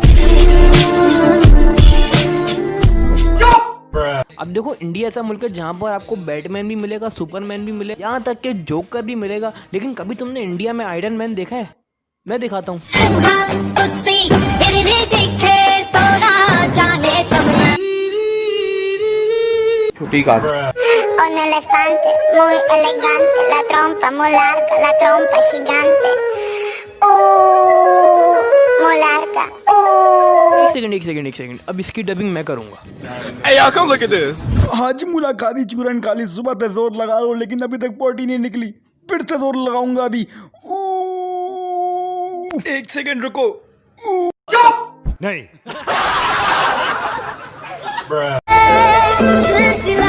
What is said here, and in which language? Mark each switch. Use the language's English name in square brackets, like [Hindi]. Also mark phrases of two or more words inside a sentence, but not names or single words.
[Hindi] अब देखो इंडिया ऐसा मुल्क है जहाँ पर आपको बैटमैन भी मिलेगा, सुपरमैन भी मिलेगा, यहाँ तक कि जोकर भी मिलेगा। लेकिन कभी तुमने इंडिया में आयरन मैन देखा है? मैं दिखाता हूँ। छुट्टी का [Spanish] Un elefante muy elegante, la trompa muy larga, la trompa gigante. Muy larga. [Hindi] एक सेकंड, अब इसकी डबिंग मैं करूंगा। [English] Hey, y'all, come look at this. [Hindi] आज मुलाकाती चूरन खाली, सुबह से जोर लगा रहा हूँ लेकिन अभी तक पॉटी नहीं निकली। फिर से जोर लगाऊंगा अभी। एक सेकंड रुको। नहीं।